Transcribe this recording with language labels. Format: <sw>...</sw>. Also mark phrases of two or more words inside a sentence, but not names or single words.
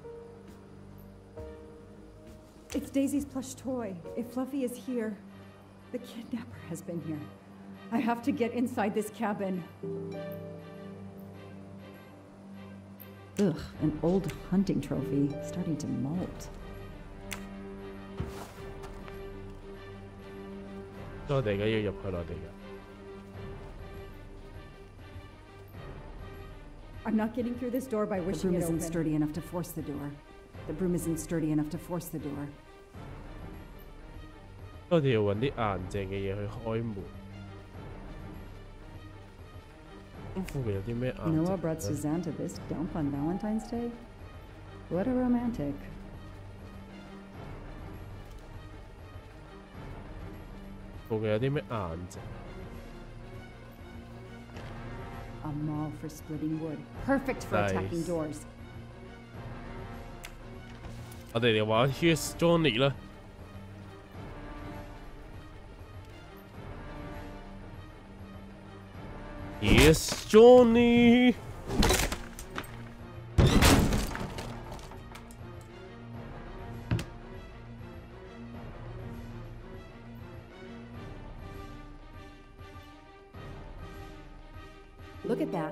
<en>It's Daisy's plush toy. If Fluffy is here, the kidnapper has been here. I have to get inside this cabin. Ugh, an old hunting trophy starting to molt.</en> <yue>我哋而家要入去我哋嘅。</yue> <en>I'm not getting through this door by wishing it open. The broom isn't sturdy enough to force the door. The broom isn't sturdy enough to force the door.</en> <yue>我哋要揾啲硬淨嘅嘢去開門。咁附近有啲咩硬淨？</yue> <en>You know what brought Suzanne to this dump on Valentine's Day? What a romantic.</en> <yue>附近有啲咩硬淨？</yue> <en>A maul for splitting wood. Perfect for attacking doors.</en> <yue>我哋嚟玩</yue> <en>Here's Johnny</en> <yue>啦。</yue> <en>Here's Johnny. Look at that.</en>